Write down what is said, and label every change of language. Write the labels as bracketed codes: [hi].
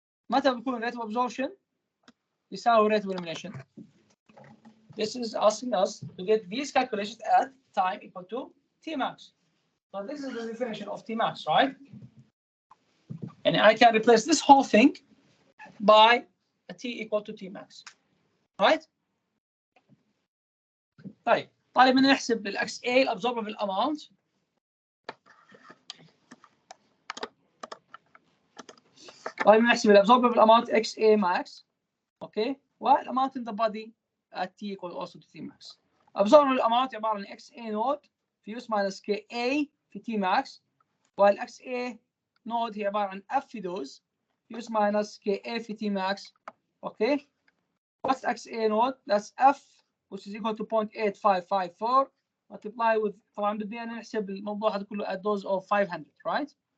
[ar] متى بيكون [en] rate of absorption يساوي rate of elimination? This is asking us to get these calculations at time equal to T max. So this is the definition of T max, right? And I can replace this whole thing by T equal to T max. Right? [ar] طيب طالب مننا نحسب ال XA الابزورببل اماونت. طيب نحسب [en] الابزورببل amount XA max. Okay والاماونت in the body at T equal also to T max. absorbable amount [ar] عباره عن [en] XA node في US minus KA في T max، while XA node هي عباره عن F في دوز في US minus KA في T max. Okay what's XA node? That's F which is equal to 0.8554 multiply with [ar] طبعا بدنا نحسب الموضوع هذا كله [en] at dose of 500 right?